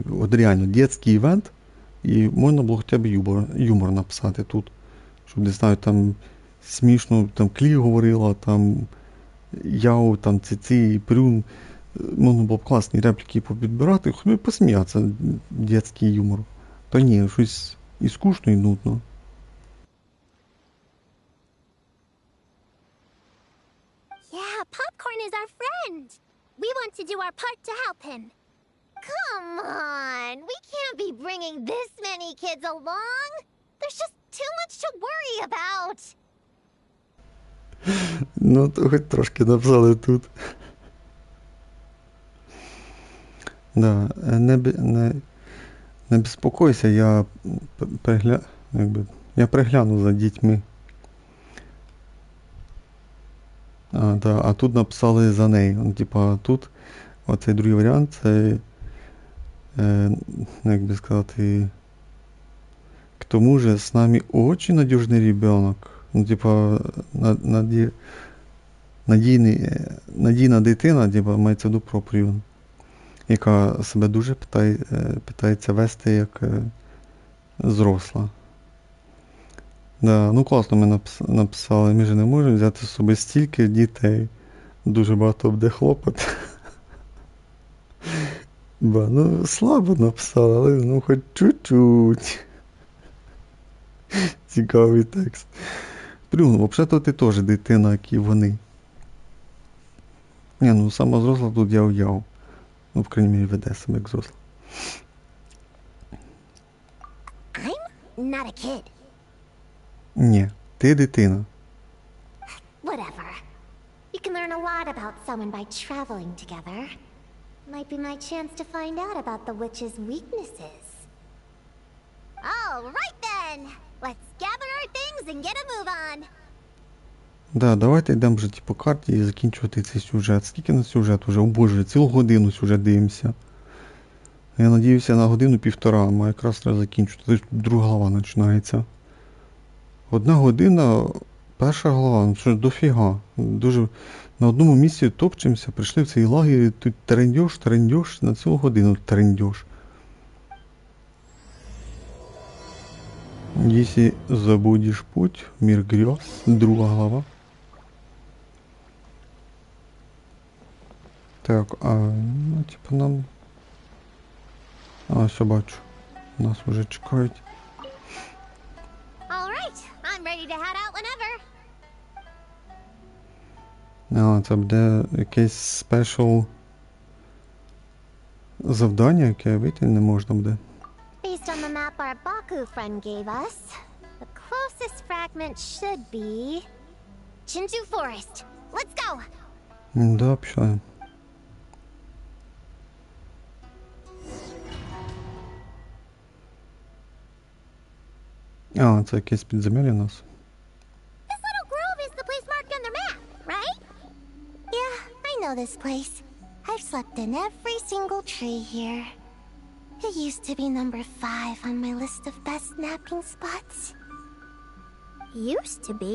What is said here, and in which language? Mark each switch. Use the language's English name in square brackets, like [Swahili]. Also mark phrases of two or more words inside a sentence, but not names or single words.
[Ukrainian] От реально, дитячий івент. І можна було хоча б юмор написати тут. Щоб, не знаю, там смішно, там Клі говорила, там Яо, там Циці, Прюн. Можна було б класні репліки попідбирати, хоч би посміятися, дитячий юмор. Та ні, щось і скучно, і нудно. [English] Yeah, Popcorn is our friend. We want to do our part to help him. Come on, we can't be bringing this many kids along. There's just too much to worry about. [Ukrainian] Ну, то хоч трошки написали тут. Да, не безпокойся, я пригляну за дітьми. А тут написали за нею. Типа тут оцей другий варіант, це як би сказати, [Russian] к тому же с нами очень надежный ребенок. [Ukrainian] Ну, типа, надійна дитина, типа, мається в виду про Прюн, яка себе дуже питається вести як зросла. Да, ну класно ми написали, ми ж не можемо взяти з собою стільки дітей. Дуже багато буде хлопот. Ну слабо написали, але ну хоч чуть-чуть. Цікавий текст. Прюн, взагалі-то ти теж дитина, як і вони. Ні, ну сама зросла тут яв-яв. Ну, в крайній мірі, веде себе як зросла. [English] I'm not a kid. [Ukrainian] Ні, ти дитина. [English] Whatever. can learn a lot about someone by traveling together. Might be my chance to find out about the witch's weaknesses. All right then! Let's gather our things and get a move on. [Ukrainian] Да, давайте йдемо вже по карті і закінчувати цей сюжет. Скільки на сюжет уже? О боже, цілу годину сюжет дивимося. Я надіюся на годину-півтора, а якраз треба закінчити. Тобто друга глава починається. 1 година, перша глава, ну що ж дофіга. Дуже на одному місці топчемося, прийшли в цей лагерь, і тут трендьош, на цілу годину трендьош. [Russian] Если забудешь путь, мир грез, [Ukrainian] друга глава. Так, ну, типа нам... все бачу. Нас уже чекають. [English] All right, I'm ready to head out whenever. [Ukrainian] Це буде якесь спешл завдання, яке вийти не можна буде. [English] Based on the map our Baku friend gave us, the closest fragment should be... Chinju Forest. Let's go! [Ukrainian] Да, пішли. Це якесь підземелля у нас. [English] This little grove is the place marked on the map, right? Yeah, I know this place. I've slept in every single tree here. It used to be number 5 on my list of best napping spots. Used to be?